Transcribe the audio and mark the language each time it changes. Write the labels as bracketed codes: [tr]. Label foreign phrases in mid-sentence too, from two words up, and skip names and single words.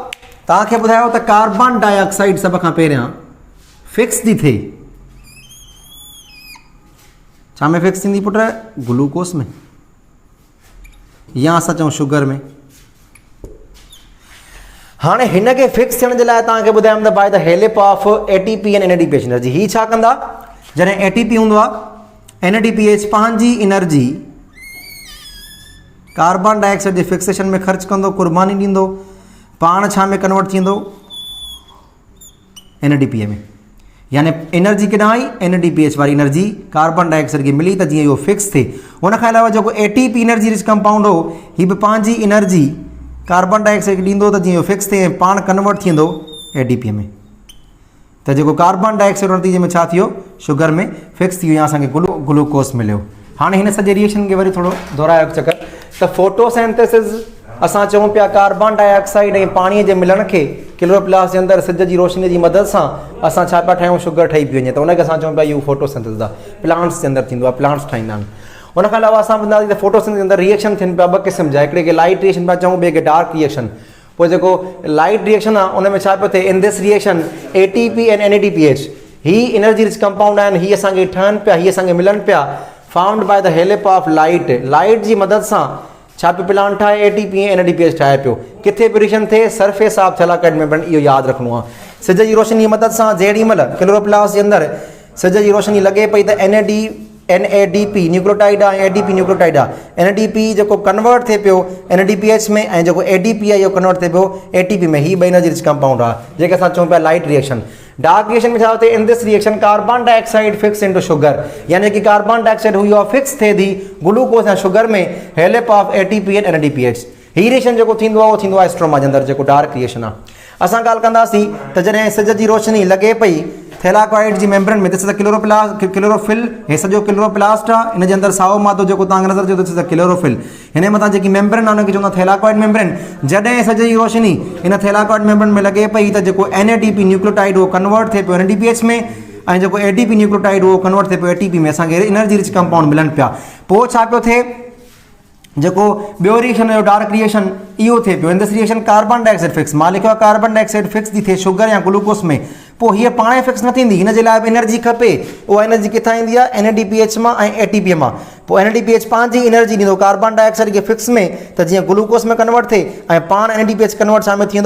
[sd] तव्हांखे ॿुधायो त [en] carbon dioxide [sd] सभ खां पहिरियां फिक्स थी थिए, छा में फिक्स थींदी पुट? ग्लूकोस में, या असां चऊं शुगर में। हाणे हिन खे फिक्स थियण जे लाइ तव्हांखे ॿुधायमि त [en] by the help of ATP and NADPH energy. [sd] ही छा कंदा? जॾहिं ATP हूंदो आहे, NADPH पंहिंजी एनर्जी [en] carbon dioxide [sd] जे फिक्सेशन में ख़र्च कंदो, कुर्बानी ॾींदो, पाण छा में कन्वर्ट थींदो? NADP में। यानी एनर्जी केॾां आई? NADPH वारी एनर्जी [en] carbon dioxide [sd] खे मिली त जीअं इहो फिक्स थिए। उन खां अलावा जेको ATP [en] energy rich compound [sd] हो, ही बि पंहिंजी एनर्जी [en] carbon dioxide [sd] खे ॾींदो त जीअं इहो फिक्स थिए, पाण कन्वर्ट थींदो ADP में। त जेको [en] carbon dioxide [sd] नतीजे में छा थियो? शुगर में फिक्स थी वियो, या असांखे ग्लूकोस मिलियो। हाणे हिन सॼे रिएक्शन खे वरी थोरो दोहरायो चकर त फोटोसिंथेसिस असां चऊं पिया [en] carbon dioxide [sd] ऐं पाणीअ जे मिलण खे क्लोरोप्लास्ट जे अंदरि सिज जी रोशनी जी मदद सां असां छा पिया ठाहियूं? शुगर ठही पई वञे, त उनखे असां चऊं पिया इहो फोटोसिंथेसिस आहे। प्लांट्स जे अंदरि थींदो आहे, प्लांट्स ठाहींदा आहिनि। उन खां अलावा असां ॿुधाईंदासीं त फोटोसिंथेसिस जे अंदरि रिएक्शन थियनि पिया ॿ क़िस्म जा, हिकिड़े खे [en] light reaction [sd] पिया चऊं, ॿिए खे [en] dark reaction. [sd] पोइ जेको [en] light reaction [sd] आहे उन में छा पियो थिए? [en] In this reaction ATP and NADPH [sd] ही [en] energy rich compound [sd] आहिनि, ही असांखे ठहनि पिया, ही असांखे मिलनि पिया, [en] Found by the help of light. [sd] लाइट जी मदद सां छा पियो प्लांट ठाहे? ATP ऐं NADPH ठाहे पियो। किथे पियो रिएक्शन थिए? [en] Surface of thylakoid membrane. [sd] इहो यादि रखिणो आहे। सिज जी रोशनी जी मदद सां जेॾी महिल क्लोरोप्लास्ट जे अंदरि सिज जी रोशनी लॻे पई त NADP न्यूक्लियोटाइड आहे ऐं ADP न्यूक्लियोटाइड आहे। NADP जेको कन्वर्ट थिए पियो NADPH में, ऐं जेको ADP आहे इहो कन्वर्ट थिए पियो ATP में। ही ॿई [en] energy rich compound [sd] आहे जेके असां चऊं पिया [en] light reaction. dark reaction [sd] में छा थिए? [en] In this reaction carbon dioxide fix into sugar, [sd] यानी कि [en] carbon dioxide [sd] हुई आहे फिक्स थिए थी ग्लूकोस ऐं शुगर में [en] help of ATP and NADPH. [sd] ही रिएक्शन जेको थींदो आहे उहो थींदो आहे स्ट्रोमा जे अंदरि, जेको [en] dark reaction [sd] आहे। असां ॻाल्हि कंदासीं त जॾहिं सिज जी रोशनी लॻे पई थैलाकॉइड जी मेम्ब्रेन में, ॾिस त क्लोरोफिल, हे सॼो क्लोरोप्लास्ट आहे, इन जे अंदरि साओ मादो जेको तव्हांखे नज़र अचे थो, ॾिस त क्लोरोफिल। हिन मथां जेकी मेम्ब्रेन आहे उनखे चवंदा [en] thylakoid membrane. [sd] जॾहिं सॼी जी रोशनी इन [en] thylakoid membrane [sd] में लॻे पई त जेको NADP न्यूक्लियोटाइड उहो कन्वर्ट थिए पियो NADPH में, ऐं जेको ATP न्यूक्लियोटाइड उहो कन्वर्ट थिए पियो ATP में, असांखे [en] energy rich compound [sd] मिलनि पिया। पोइ छा पियो थिए? जेको ॿियो रिएक्शन हुयो [en] dark reaction, [sd] इहो थिए पियो। [en] In this reaction carbon dioxide fix, [sd] मां लिखियो आहे [en] carbon dioxide [sd] फिक्स थी थिए शुगर या ग्लूकोस में। पोइ हीअ पाण फिक्स न थींदी, हिन जे लाइ बि एनर्जी खपे। उहा एनर्जी किथां ईंदी आहे? NADPH मां ऐं ATP मां। पोइ NADPH पंहिंजी एनर्जी ॾींदो [en] carbon dioxide [sd] खे फिक्स में, त जीअं ग्लूकोस में कन्वर्ट थिए, ऐं पाण NADPH कन्वर्ट छा में थींदो?